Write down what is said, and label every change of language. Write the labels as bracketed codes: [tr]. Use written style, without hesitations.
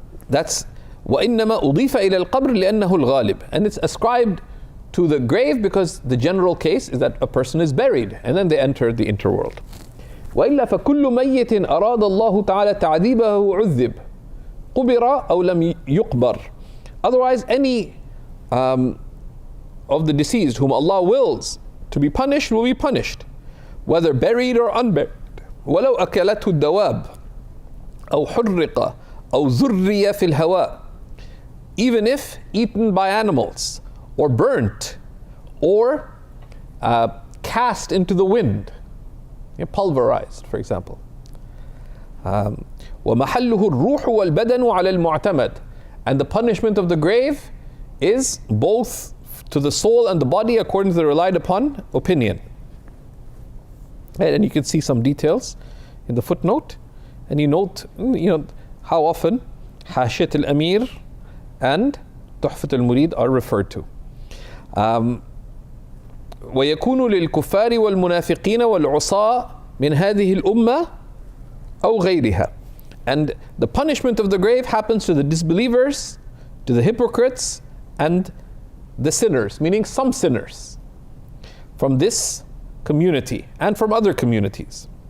[en] That's [ar] وإنما أضيف إلى القبر لأنه الغالب, [en] and it's ascribed to the grave because the general case is that a person is buried and then they enter the interworld. [ar] وإلا فكل ميت أراد الله تعالى تعذيبه عذب قبر أو لم يقبر. [en] Otherwise, any of the deceased whom Allah wills to be punished will be punished, whether buried or unburied. [ar] ولو أكلته الدواب أو حرق أو ذري في الهواء, [en] even if eaten by animals or burnt or cast into the wind, pulverized, for example. [ar] ومحله الروح والبدن على المعتمد, [en] and the punishment of the grave is both to the soul and the body according to the relied upon opinion. And you can see some details in the footnote, and you note, how often Hashiyat al-Amir and Tuhfat al-Murid are referred to. [ar] ويكون للكفار والمنافقين والعصاة من هذه الأمة أو غيرها. [en] And the punishment of the grave happens to the disbelievers, to the hypocrites, and the sinners, meaning some sinners from this community and from other communities.